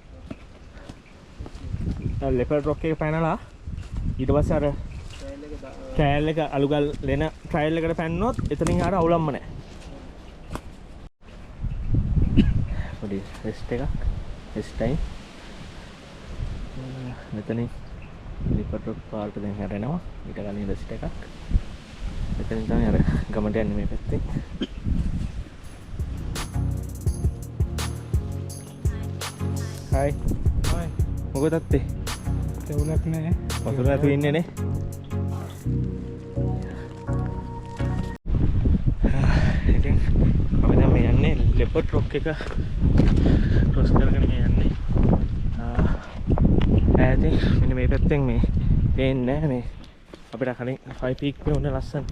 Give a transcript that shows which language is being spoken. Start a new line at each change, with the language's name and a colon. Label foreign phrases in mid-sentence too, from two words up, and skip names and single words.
Sinhala: දැන් ලෙපර්ඩ් රොක් එකේ පැනලා ඊට පස්සේ අර ට්‍රයල් එක අලුගල් ලෙන ට්‍රයල් එකට පැන්නොත් එතනින් ආර අවුලම්ම නැහැ. පොඩි රෙස්ට් එකක්
English: rest time.
Sinhala: මෙතනින් ලෙපර්ඩ් රොක් පාර්ට දැන් හැරෙනවා. ඊට කලින් රෙස්ට් එකක්. එතනින් තමයි අර ගමට යන්නේ මේ පැත්තෙන්. Hai. Hai. Moga tatte. Tewulak නෑ. වතුර නැතුව ඉන්නේ නේ. ඉතින් අපි දැන් මේ යන්නේ ලෙපර්ඩ් රොක් එක ක්‍රොස් කරගෙන යන්නේ. ඈතින් මෙන්න මේ පැත්තෙන් මේ පේන්නේ නැහැ මේ අපිට කලින් 5 peak පේන්නේ ලස්සන්ට.